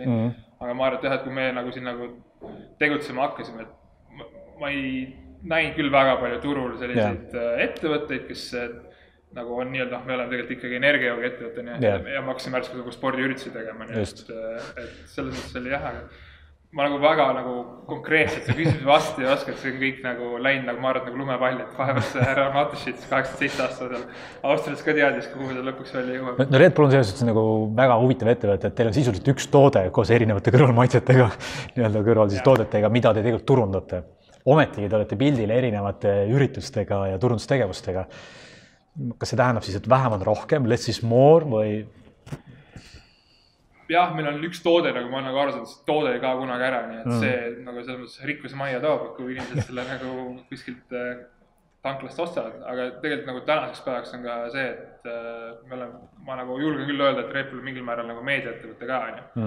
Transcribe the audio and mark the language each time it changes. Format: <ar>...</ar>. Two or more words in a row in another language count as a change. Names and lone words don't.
<et>Aga ma arvan, et kui me nagu siin nagu tegutsema hakkasime, et ma ei näinud küll väga palju turul selliseid ettevõtteid, kes nagu on nii-öelda, me oleme tegelikult ikkagi energiajooga ettevõtteni ja ma hakkasin märtsikuus nagu spordiüritusi tegema, nii et selles mõttes oli ma nagu väga nagu konkreetselt see küsimus vastu ei oska, et see on kõik nagu läinud nagu ma arvan nagu lumepall, et vahepeal see härra Mateschitz 87 aastal seal Austrias ka teadis, kuhu ta lõpuks välja jõuab. No Red Bull on selles suhtes nagu väga huvitav ettevõte, et teil on sisuliselt üks toode koos erinevate kõrvalmaitsetega, nii-öelda kõrval siis toodetega, mida te tegelikult turundate. Ometigi te olete pildil erinevate üritustega ja turundustegevustega. Kas see tähendab siis, et vähem on rohkem,</et> <en>less is more või?</en> <et>Jah, meil on üks toode, nagu ma nagu arvasin, et toode ei kao kunagi ära, nii et see nagu selles mõttes rikkuse majja toob, kui inimesed selle nagu kuskilt tanklast ostavad, aga tegelikult nagu tänaseks päevaks on ka see, et ma nagu julgen küll öelda, et Red Bull mingil määral nagu meediaettevõte ka on.</et>